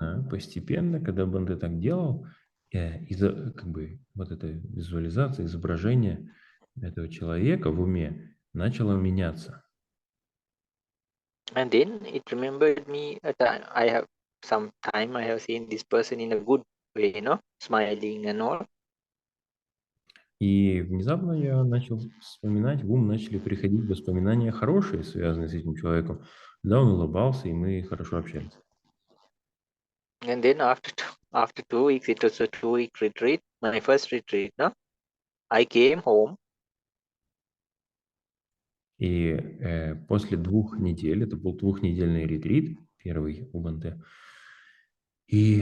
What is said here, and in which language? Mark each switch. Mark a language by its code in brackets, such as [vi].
[ru] постепенно, когда Банте так делал, как бы вот эта визуализация, изображение этого человека в уме начало меняться. [en] And then it remembered me that I have some time I have seen this person in a good way, you know, smiling and all. [ru] И внезапно я начал вспоминать, в ум начали приходить воспоминания хорошие, связанные с этим человеком. Да, он улыбался, и мы хорошо общались. [en] And then after 2 weeks, it was a 2-week retreat, my first retreat, no? I came home. [ru] И после 2 недель, это был 2-недельный ретрит, первый у Банте, и